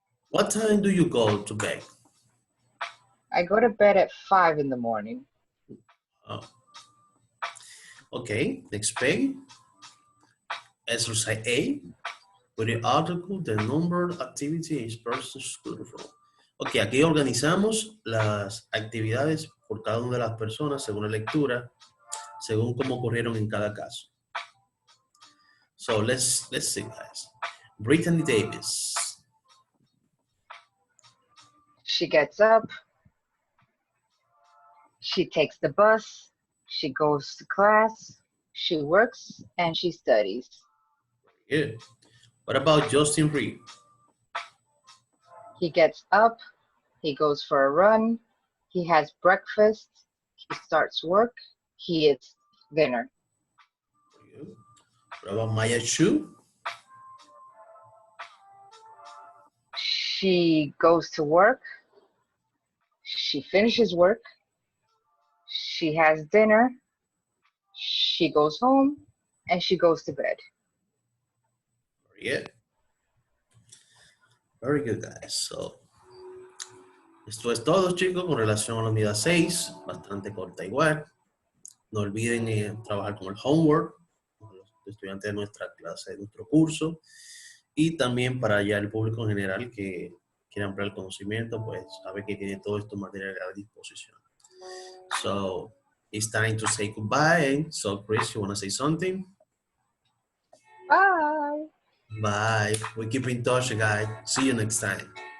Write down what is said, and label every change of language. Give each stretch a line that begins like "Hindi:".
English: What time do you go to bed? I go to bed at 5 in the morning. Oh. Okay, next page. Exercise A. With the article, the number, activity is person school from.
Spanish: Ok, aquí organizamos las actividades por cada una de las personas según la lectura, según cómo ocurrieron en cada caso.
English: So let's see, guys. Brittany Davis. She gets up. She takes the bus. She goes to class. She works and she studies. Good. What about Justin Reed? He gets up. He goes for a run. He has breakfast. He starts work. He eats dinner. Good. What about Maya Chu? She goes to work. She finishes work. She has dinner. She goes home and she goes to bed. Very good. Very good, guys.
Spanish: So, esto es todo, chicos, con relación a la unidad 6. Bastante corta igual. No olviden trabajar con el homework, con los estudiantes de nuestra clase, de nuestro curso. Y también para ya el público en general que quiera ampliar el conocimiento, pues sabe que tiene todo esto material a disposición.
English: So, it's time to say goodbye. So, Chris, you want to say something? Bye. Bye. We keep in touch, guys. See you next time.